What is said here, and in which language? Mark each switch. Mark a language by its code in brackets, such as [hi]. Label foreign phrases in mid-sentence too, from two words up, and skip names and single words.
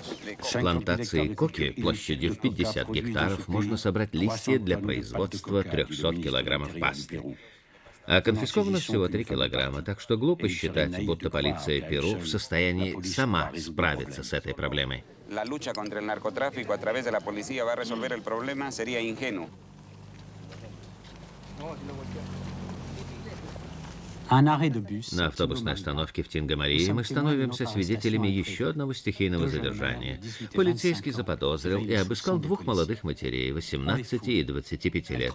[ru] С плантации коки площадью в 50 гектаров можно собрать листья для производства 300 килограммов пасты. А конфисковано всего 3 килограмма, так что глупо считать, будто полиция Перу в состоянии сама справиться с этой проблемой. [es] La lucha contra el narcotráfico a través de la policía va a resolver el problema sería ingenuo. [ru] На автобусной остановке в Тинго-Марии мы становимся свидетелями еще одного стихийного задержания. Полицейский заподозрил и обыскал 2 молодых матерей, 18 и 25 лет.